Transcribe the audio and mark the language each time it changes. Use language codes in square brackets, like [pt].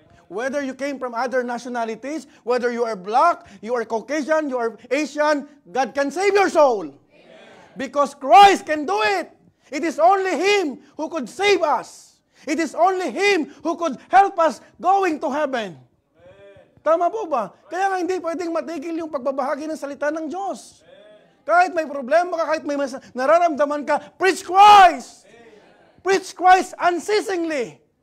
[en] Whether you came from other nationalities, whether you are black, you are Caucasian, you are Asian, God can save your soul. Amen. Because Christ can do it. It is only Him who could save us. It is only Him who could help us going to heaven. [tl] Tama po ba? Kaya nga hindi pwedeng matigil yung pagbabahagi ng salita ng Diyos. Kahit may problema ka, kahit may nararamdaman ka, [en] preach Christ! Preach Christ unceasingly.